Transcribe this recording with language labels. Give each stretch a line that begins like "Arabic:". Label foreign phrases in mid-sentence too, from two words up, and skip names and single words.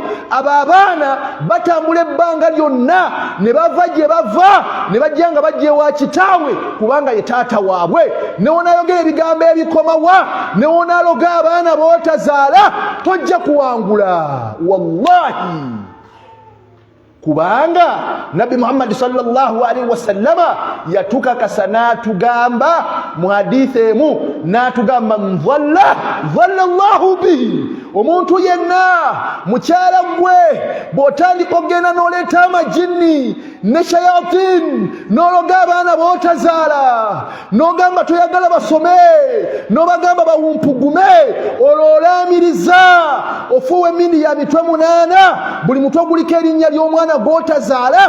Ganda: Abo abaana batambula ebbanga lyonna ne bava gye bava ne bajja nga bajja ewa kitaawe kubanga ye taata waabwe. Newonaayogera ebigambo ebikomawa, newonaaloga abaana b'otazaala, tojja kuwangula wallahi. Kubanga Nabi Muhammad
Arabic: صلى الله عليه وسلم
Ganda: yatukakasa n'atugamba mu hadithi emu, n'atugamba
Arabic: ضل الله به,
Ganda: omuntu yenna mukyala gwe bw'otandika okgenda n'oleeta amajini ne shayatin n'ologa abaana b'otazaala n'ogamba toyagala basome n'obagamba bawumpugume, olwo olaamiriza ofuuwa emmindi ya mitwe 8, buli mutwe guliko erinnya ly'omwana gwotazaala.